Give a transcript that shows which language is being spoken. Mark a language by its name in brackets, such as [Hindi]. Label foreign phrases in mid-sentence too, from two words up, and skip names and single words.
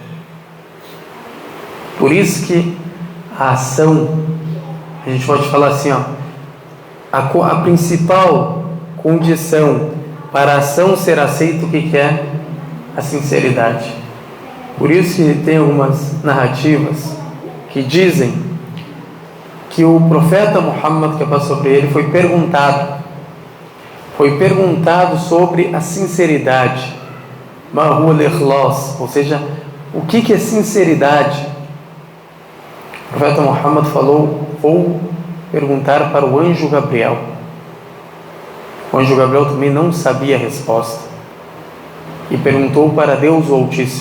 [Portuguese] Por isso que a ação, a gente pode falar assim, a principal condição para a ação ser aceita, o que é? A sinceridade. Por isso que tem algumas narrativas que dizem que o profeta Muhammad, que passou sobre ele, foi perguntado sobre a sinceridade, [Arabic] ما هو الإخلاص, [Portuguese] ou seja, o que é sinceridade? O profeta Muhammad falou, vou perguntar para o anjo Gabriel. O anjo Gabriel também não sabia a resposta e perguntou para Deus o Altíssimo.